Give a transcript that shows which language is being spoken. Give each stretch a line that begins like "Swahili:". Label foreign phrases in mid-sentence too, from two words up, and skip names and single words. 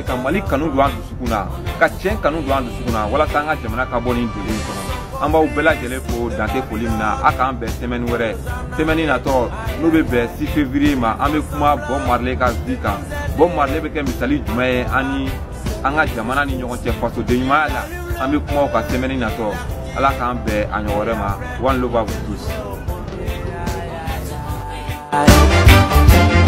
Bambara: ka mali kanu don an dusukun na ka tiɲɛ kanu don an dusukun na walasa an ka jamana ka bɔ nin degun kɔnɔ an b'aw bɛɛ lajɛlen fo dante foli min na a k'an bɛn semaine wɛrɛ semaine natɔ n'o bɛ bɛn 6 février ma an bɛ kuma Bob Marley ka vie kan Bob Marley bɛ kɛ misali jumɛn ye ani an ka jamana ni ɲɔgɔn cɛ fasoden ɲumanya la an bɛ kuma o kan semaine natɔ ala k'an bɛn a ɲɔgɔn wɛrɛ ma
English: one love
French: à vous tous.